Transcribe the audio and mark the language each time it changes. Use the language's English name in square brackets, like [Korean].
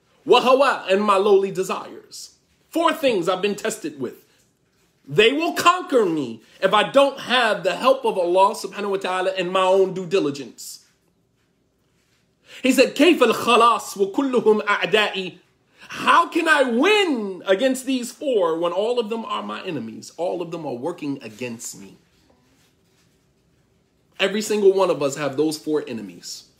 [Arabic] Wa hawa, [English] and my lowly desires. 4 things I've been tested with. They will conquer me if I don't have the help of Allah subhanahu wa ta'ala and my own due diligence. He said, [Arabic] كَيْفَ الْخَلَاصُ وَكُلُّهُمْ أَعْدَائِي. [English] How can I win against these 4 when all of them are my enemies? All of them are working against me. Every single one of us have those 4 enemies.